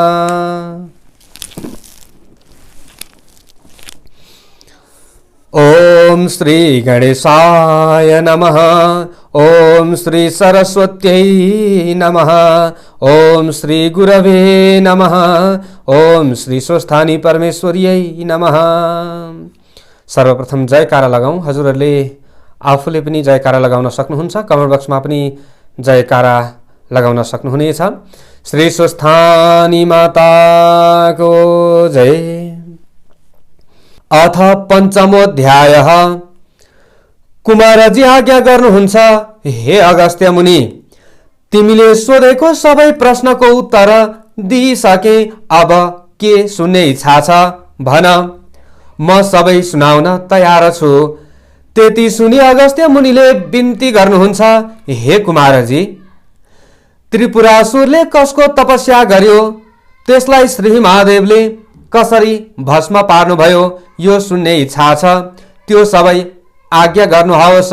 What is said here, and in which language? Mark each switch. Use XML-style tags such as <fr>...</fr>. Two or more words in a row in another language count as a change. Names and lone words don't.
<sa>ओम श्री गणेशाय नमः। ओम श्री सरस्वत्यै नमः। ओम श्री गुरवे नमः। ओम श्री स्वस्थानी परमेश्वर्यै नमः।</sa> <ne>सर्वप्रथम जयकारा लगाऊं। हजुरहरूले आफूले पनि जयकारा लगाउन सक्नुहुन्छ। कमेन्ट बक्समा पनि जयकारा लगाउन सक्नुहुनेछ। श्री स्वस्थानी माताको जय।</ne> <sa>अथ पञ्चमोऽध्यायः।</sa> <ne>कुमारजी आज्ञा गर्नुहुन्छ, हे अगस्त्य मुनि, तिमीले सोधेको सबै प्रश्नको उत्तर दिइसके, अब के सुन्ने इच्छा छ भन, म सबै सुनाउन तयार छु। त्यति सुनि अगस्त्य मुनिले बिन्ती गर्नुहुन्छ, हे कुमारजी, त्रिपुरासुरले कसको तपस्या गर्यो, त्यसलाई श्री महादेवले कसरी भस्म पार्नुभयो, यो सुन्ने इच्छा छ, त्यो सबै आज्ञा गर्नुहोस्।</ne>